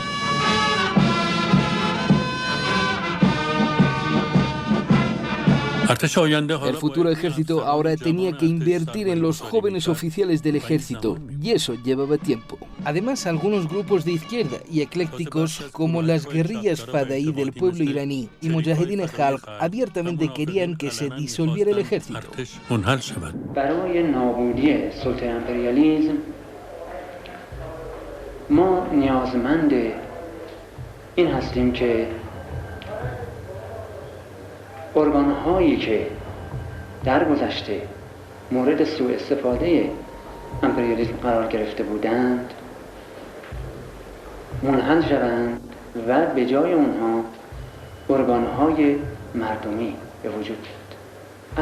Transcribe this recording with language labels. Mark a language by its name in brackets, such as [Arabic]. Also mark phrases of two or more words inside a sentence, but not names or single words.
[Spanish] El futuro ejército ahora tenía que invertir en los jóvenes oficiales del ejército, y eso llevaba tiempo. Además, algunos grupos de izquierda y eclécticos, como las guerrillas Fadaí del pueblo iraní y Mujahedin Khalq, abiertamente querían que se disolviera el ejército. [Persian] برای نابودی سلطه امپریالیسم ما نیازمند این هستیم که ارگان‌هایی که در گذشته مورد سوء استفاده امپریالیسم قرار گرفته بودند منحل شوند و به جای اونها ارگان‌های مردمی به وجود بیاد.